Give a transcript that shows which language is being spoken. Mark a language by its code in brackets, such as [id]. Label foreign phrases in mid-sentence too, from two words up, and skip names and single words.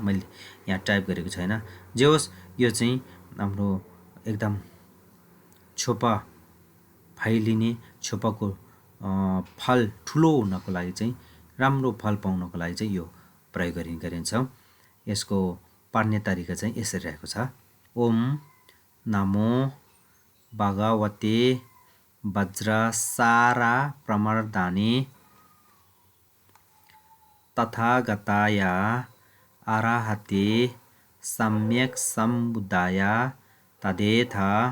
[ne] मैले यहाँ टाइप गरेको छैन। जे होस् यो चाहिँ हाम्रो एकदम छोपा फैलिने छोपाको फल ठुलो हुनको लागि चाहिँ राम्रो फल पाउनको लागि चाहिँ यो प्रयोग गरिन्छ। यसको पढ्ने तरिका चाहिँ यसरी रहेको छ। [sa] ओम नमो भगवते वज्रसारा प्रमर्दाने तथागताय अरहते सम्यक् सम्बुद्धाय तदेथा।